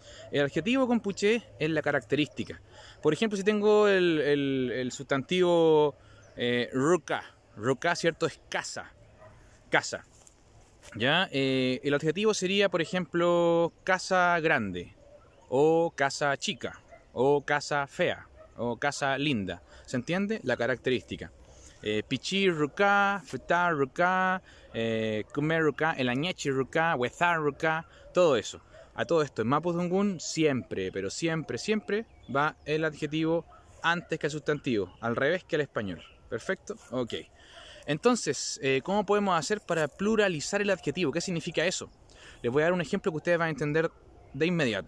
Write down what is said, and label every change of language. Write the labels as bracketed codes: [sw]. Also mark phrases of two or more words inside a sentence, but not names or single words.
[es] El adjetivo con puché es la característica. Por ejemplo, si tengo el sustantivo ruka, ¿cierto?, es casa. Casa. ¿Ya? El adjetivo sería, por ejemplo, casa grande, o casa chica, o casa fea, o casa linda. ¿Se entiende? La característica. [arn] Pichi ruka, futa ruka, kume ruka, elañechi ruka, wezar ruka, [es] todo eso. A todo esto, en Mapudungun siempre, pero siempre va el adjetivo antes que el sustantivo, al revés que el español. ¿Perfecto? Ok. Entonces, ¿cómo podemos hacer para pluralizar el adjetivo? ¿Qué significa eso? Les voy a dar un ejemplo que ustedes van a entender de inmediato.